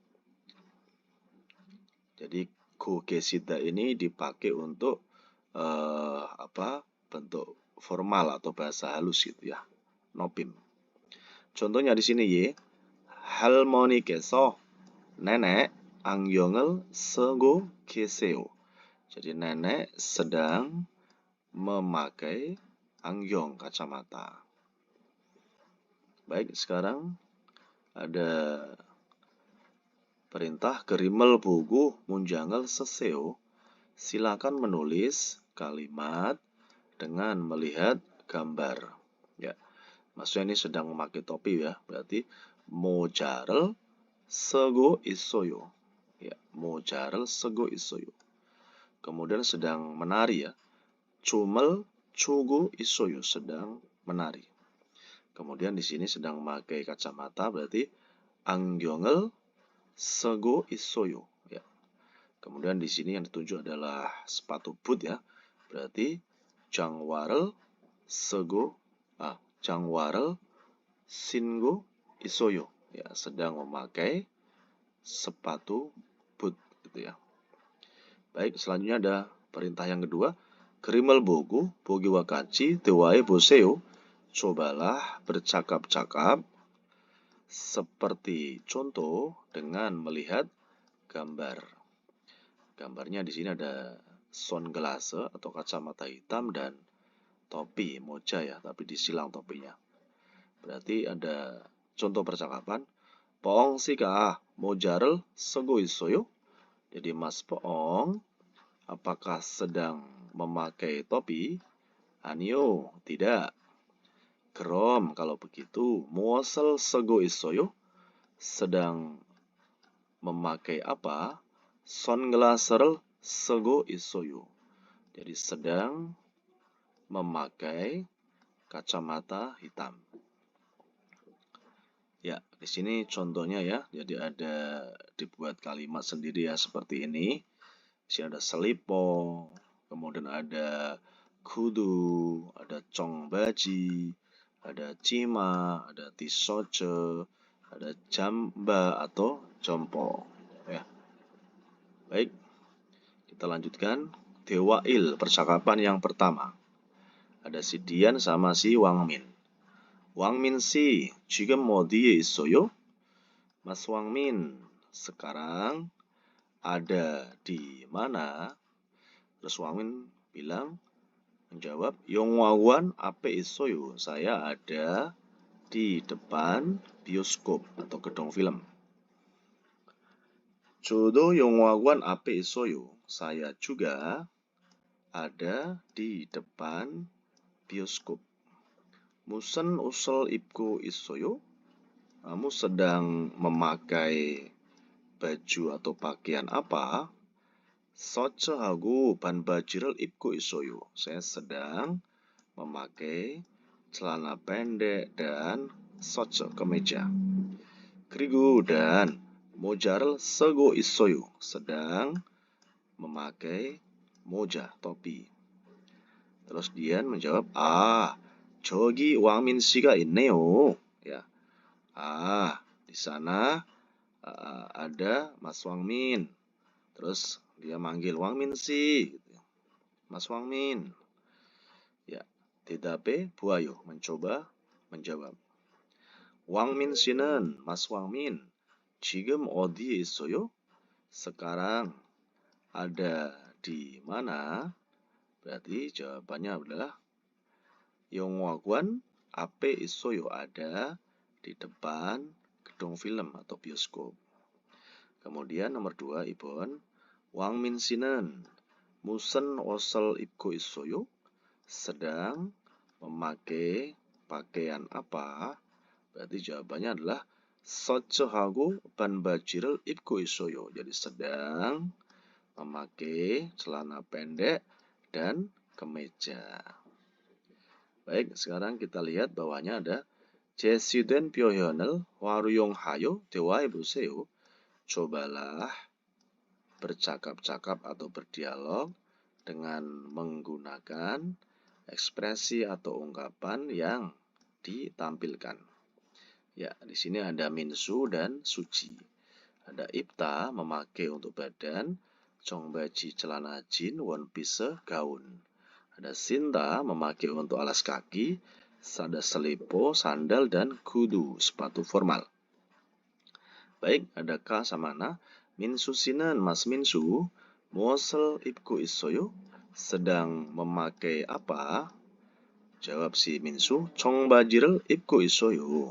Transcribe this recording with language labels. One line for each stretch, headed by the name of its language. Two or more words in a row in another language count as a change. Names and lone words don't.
Indonesian: Jadi kukisida ini dipakai untuk bentuk formal atau bahasa halus gitu ya. Nopim. Contohnya di sini ye,
Korean: 할머니께서
Indonesian: nenek
Korean: 안경을 쓰고 계세요.
Indonesian: Jadi nenek sedang memakai 안경 kacamata. Baik, sekarang ada perintah
Korean: 그림을 보고 문장을 쓰세요.
Indonesian: Silakan menulis kalimat dengan melihat gambar. Ya. Maksudnya ini sedang memakai topi ya, berarti
Korean: 모자를 쓰고 있어요.
Indonesian: Ya,
Korean: 모자를 쓰고 있어요.
Indonesian: Kemudian sedang menari ya,
Korean: 춤을 추고 있어요,
Indonesian: sedang menari. Kemudian di sini sedang memakai kacamata, berarti
Korean: 안경을 쓰고 있어요.
Indonesian: Ya. Kemudian di sini yang ditunjuk adalah sepatu boot ya, berarti
Korean: 장화를 신고 있어요.
Indonesian: Ya, sedang memakai sepatu boot gitu ya. Baik, selanjutnya ada perintah yang kedua.
Korean: 그림을 보고 보기와 같이 대화해 보세요.
Indonesian: cobalah bercakap-cakap seperti contoh dengan melihat gambar. Gambarnya di sini ada sunglass atau kacamata hitam dan topi, moja ya, tapi disilang topinya. Berarti ada contoh percakapan.
Korean: Poong 씨가 모자를 쓰고 있어요?
Indonesian: Jadi Mas Poong, apakah sedang memakai topi? A니요, tidak. 그럼 kalau begitu,
Korean: 무엇을 쓰고 있어요?
Indonesian: Sedang memakai apa?
Korean: 선글라스를 쓰고 있어요.
Indonesian: Jadi sedang memakai kacamata hitam. Ya, di sini contohnya ya. Jadi ada dibuat kalimat sendiri ya seperti ini. Di sini ada selipo, kemudian ada kudu, ada congbaji, ada cima, ada tisoce, ada jamba atau jompo. Ya. Baik, kita lanjutkan. Dewail, percakapan yang pertama. Ada si Dian sama si Wangmin.
Korean: Wangmin 씨, 지금 어디에 있어요?
Indonesian: Mas Wangmin, sekarang ada di mana? Terus Wangmin menjawab,
Korean: 영화관 앞에 있어요.
Indonesian: Saya ada di depan bioskop atau gedung film.
Korean: 저도 영화관 앞에 있어요.
Indonesian: Saya juga ada di depan bioskop.
Korean: 무슨 옷을 입고 있어요?
Indonesian: Kamu sedang memakai baju atau pakaian apa?
Korean: 서츠하고 반바지를 입고 있어요.
Indonesian: Saya sedang memakai celana pendek dan 서츠, kemeja.
Korean: 그리고 dan 모자를 쓰고 있어요.
Indonesian: Sedang memakai moja, topi. Terus Dian menjawab,
Korean: 저기 왕민 씨가 있네요.
Indonesian: Ya. Di sana ada Mas Wangmin. Terus dia manggil Wangmin 씨. Mas Wangmin. Ya,
Korean: 대답해 보아요.
Indonesian: Mencoba menjawab.
Korean: 왕민 씨는 Mas Wangmin 지금 어디에 있어요?
Indonesian: Sekarang ada di mana? Berarti jawabannya adalah
Korean: 영화관 앞에 있어요.
Indonesian: Ada di depan gedung film atau bioskop. Kemudian nomor 2, Ibon.
Korean: 왕민 씨는 무슨 옷을 입고 있어요?
Indonesian: Sedang memakai pakaian apa? Berarti jawabannya adalah
Korean: 서츠하고 반바지를 입고 있어요.
Indonesian: Jadi sedang memakai celana pendek dan kemeja. Baik, sekarang kita lihat bawahnya ada
Korean: 제시된 표현을 활용하여 대화해 보세요.
Indonesian: Cobalah bercakap-cakap atau berdialog dengan menggunakan ekspresi atau ungkapan yang ditampilkan. Ya, di sini ada Minsu dan Suci. Ada Ipta memakai untuk badan, Chongbaji celana jin,
English: one piece gaun.
Indonesian: Ada Sinta memakai untuk alas kaki, ada selipo, sandal, dan kudu, sepatu formal. Baik, ada K sama Na. Minsu 씨는 Mas Minsu
Korean: 무엇을 입고 있어요?
Indonesian: Sedang memakai apa? Jawab si Minsu,
Korean: 청바지를 입고 있어요.